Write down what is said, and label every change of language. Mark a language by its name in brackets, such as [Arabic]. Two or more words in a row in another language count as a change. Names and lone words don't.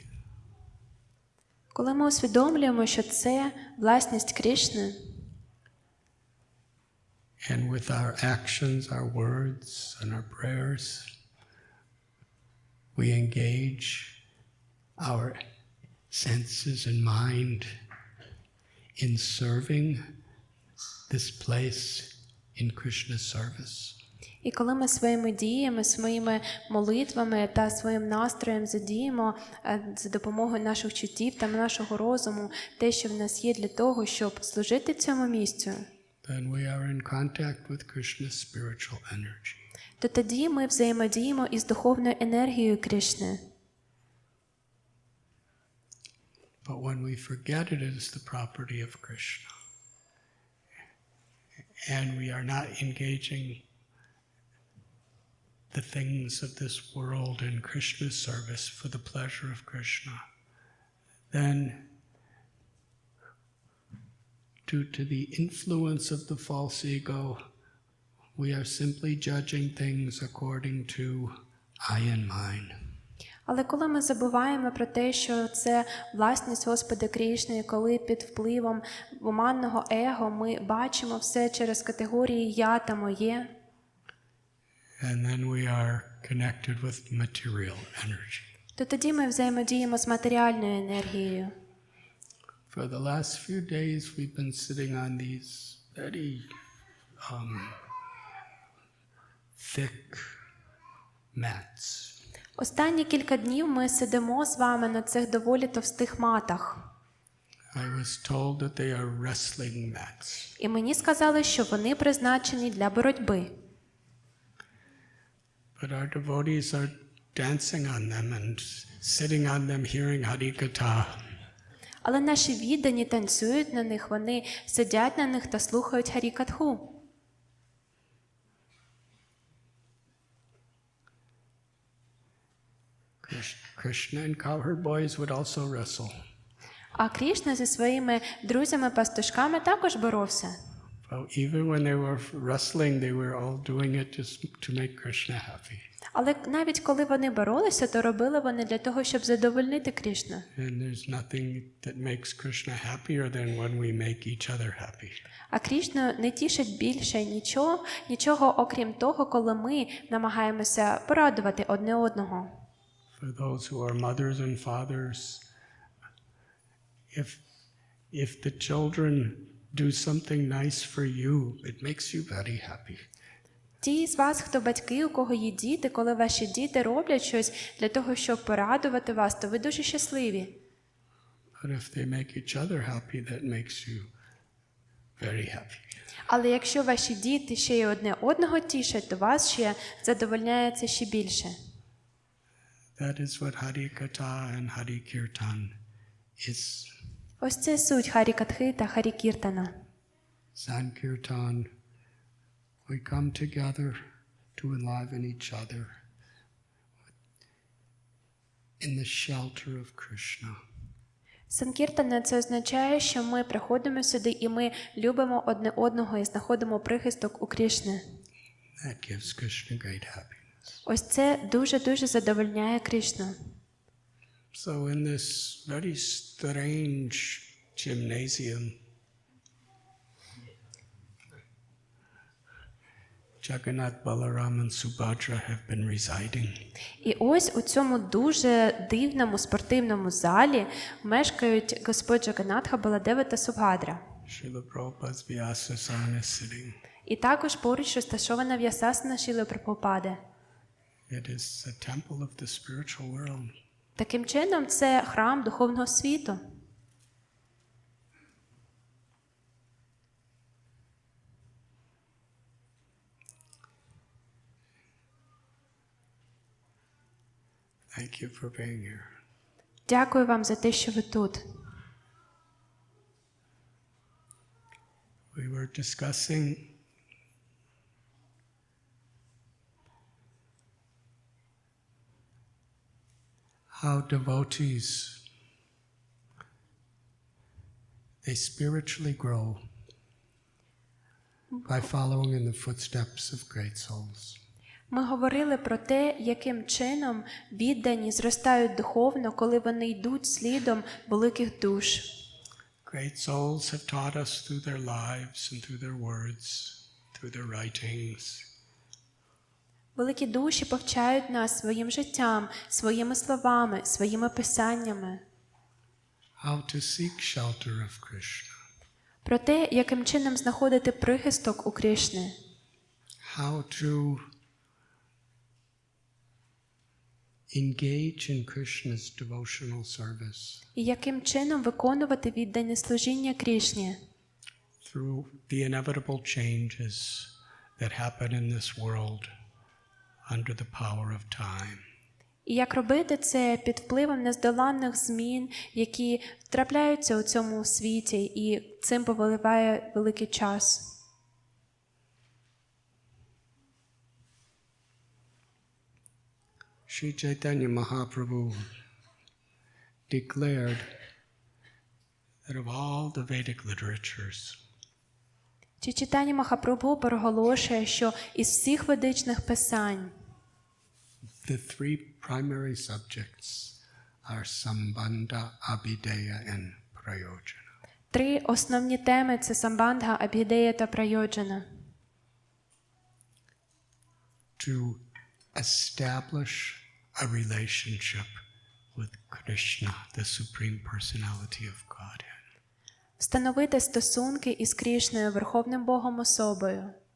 [Ukrainian] Коли ми усвідомлюємо, що це власність Кришни, [English] and with our actions, our words, and our prayers, we engage our senses and mind in serving this place in Krishna's service. [Ukrainian] і коли ми своїми діями, своїми молитвами та своїм настроєм задіємо за допомогою наших чуттів та нашого розуму те, що в нас є для того, щоб служити цьому місцю, [English] Then we are in contact with Krishna's spiritual energy. [Ukrainian] то тоді ми взаємодіємо із духовною енергією Кришни. [English] But when we forget it is the property of Krishna, and we are not engaging the things of this world in Krishna's service for the pleasure of Krishna, then due to the influence of the false ego, we are simply judging things according to I and mine. [Ukrainian] Але коли ми забуваємо про те, що це власність Господа Кришни, коли під впливом оманного его ми бачимо все через категорії «я» та «моє», [English] And then we are connected with material energy. [Ukrainian] то тоді ми взаємодіємо з матеріальною енергією. [English] For the last few days we've been sitting on these very thick mats. [Ukrainian] Останні кілька днів ми сидимо з вами на цих доволі товстих матах. [English] I was told that they are wrestling mats. [Ukrainian] І мені сказали, що вони призначені для боротьби. [English] But our devotees are dancing on them and sitting on them hearing Harikatha. [Ukrainian] Але наші віддані танцюють на них, вони сидять на них та слухають Харікатху. [English] Krishna and cowherd boys would also wrestle. [Ukrainian] А Кришна зі своїми друзями-пастушками також боровся. [English] But even when they were wrestling, they were all doing it just to make Krishna happy. [Ukrainian] Але навіть коли вони боролися, то робили вони для того, щоб задовольнити Кришну. [English] And there's nothing that makes Krishna happier than when we make each other happy. [Ukrainian] А Кришну не тішить більше нічого, окрім того, коли ми намагаємося порадувати одне одного. [English] For those who are mothers and fathers, if the children do something nice for you, it makes you very happy. [Ukrainian] Ті з вас, хто батьки, у кого є діти, коли ваші діти роблять щось для того, щоб порадувати вас, то ви дуже щасливі. [English] But if they make each other happy, that makes you very happy. [Ukrainian] Але якщо ваші діти ще й одне одного тішать, то вас ще задовольняє це ще більше. [English] That is what Harikatha and Harikirtan is. [Ukrainian] Ось це суть Харі-катхи та Харі-кіртана. [English] Sankirtan, we come together to enliven each other in the shelter of Krishna. [Ukrainian] Санкіртана – це означає, що ми приходимо сюди і ми любимо одне одного і знаходимо прихисток у Крішни. [English] That gives Krishna great happiness. [Ukrainian] Ось це дуже-дуже задовольняє Крішну. [English] So in this very strange gymnasium, Jagannath, Balaram and Subhadra have been residing. [Ukrainian] І ось у цьому дуже дивному спортивному залі мешкають Господь Джаганатха, Баладева та Субхадра. [English] Srila Prabhupada's Vyasasana is sitting. [Ukrainian] І також поруч розташована В'ясасана Шріли Прабхупади. [English] It is a temple of the spiritual world. [Ukrainian] Таким чином, це храм духовного світу. [English] Thank you for being here. [Ukrainian] Дякую вам за те, що ви тут. [English] We were discussing how devotees, they spiritually grow by following in the footsteps of great souls. [Ukrainian] Ми говорили про те, яким чином віддані зростають духовно, коли вони йдуть слідом великих душ. [English] Great souls have taught us through their lives and through their words, through their writings. [Ukrainian] Великі душі повчають нас своїм життям, своїми словами, своїми писаннями. [English] How to seek shelter of Krishna. [Ukrainian] Про те, яким чином знаходити прихисток у Кришни. [English] How to engage in Krishna's devotional service. [Ukrainian] І яким чином виконувати віддане служіння Кришні. [English] Through the inevitable changes that happen in this world under the power of time. [Ukrainian] І як робити це під впливом нездоланних змін, які трапляються у цьому світі, і цим повеливає великий час. [English] Sri Chaitanya Mahaprabhu declared that of all the Vedic literatures, [Ukrainian] Чайтанья Махапрабху проголошує, що із всіх ведичних писань [English] the three primary subjects are Sambandha, Abhideya, and Prayojana. [Ukrainian] три основні теми – це Самбандха, Абхідея та Прайоджана. [English] To establish a relationship with Krishna, the Supreme Personality of Godhead. [Ukrainian] Встановити стосунки із Крішною, Верховним Богом особою.